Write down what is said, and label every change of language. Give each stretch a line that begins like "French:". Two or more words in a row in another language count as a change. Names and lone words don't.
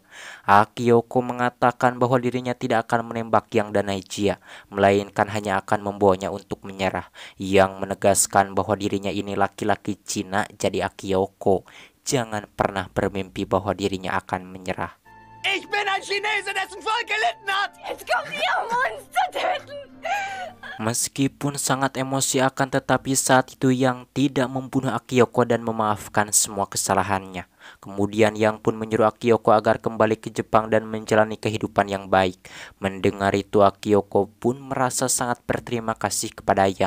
Indonesian: Akiyoko mengatakan bahwa dirinya tidak akan menembak Yang dan Naijia, melainkan hanya akan membawanya untuk menyerah. Yang menegaskan bahwa dirinya ini laki-laki Cina. Jadi Akiyoko jangan pernah bermimpi bahwa dirinya akan menyerah.
German: Ich bin ein Chinese, dessen Volk gelitten hat! Jetzt kommt ihr, um uns zu töten!
Indonesian: Meskipun sangat emosi akan tetapi saat itu Yang tidak membunuh Akiyoko dan memaafkan semua kesalahannya. Kemudian Yang pun menyuruh Akiyoko agar kembali ke Jepang dan menjalani kehidupan yang baik. Mendengar itu Akiyoko pun merasa sangat berterima kasih kepada Yang.